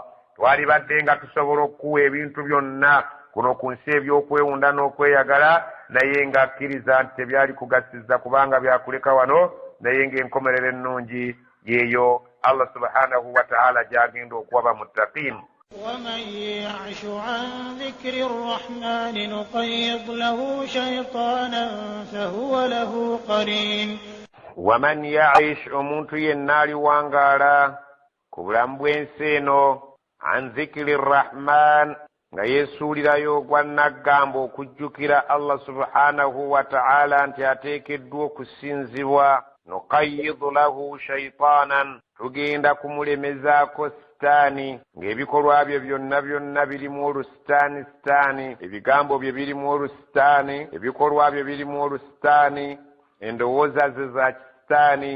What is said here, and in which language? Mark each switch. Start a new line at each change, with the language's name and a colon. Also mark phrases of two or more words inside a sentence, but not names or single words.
Ganda: Twalibadde nga tusobola okukuwa ebintu byonna kuno ku nsi ebyokwewunda n'okweyagala, naye ng'akkiriza nti tebyali kugasiza kubanga byakuleka wano, naye ng'enkomerero ennungi yeeyo
Arabic: الله سبحانه وتعالى
Ganda: gy'agenda okuwa bamuttaqiin.
Arabic: ومن يعش عن ذكر الرحمن نقيض له شيطانا فهو له قرين. ومن يعش
Ganda: omuntu yenna aliwangaala ku bulamu bw'ensi eno
Arabic: عن ذكر
Ganda: rrahman nga yeesuulirayo gwa nagamba okujjukira
Arabic: الله سبحانه وتعالى
Ganda: nti ateekeddwa okusinzibwa,
Arabic: نقيض له شيطانا,
Ganda: tugenda kumulemezaako sitaani, ng'ebikolwa bye byonna birimu olusitaani, ebigambo bye birimu olusitaani, ebikolwa bye birimu olusitaani, endowooza ze za kisitaani.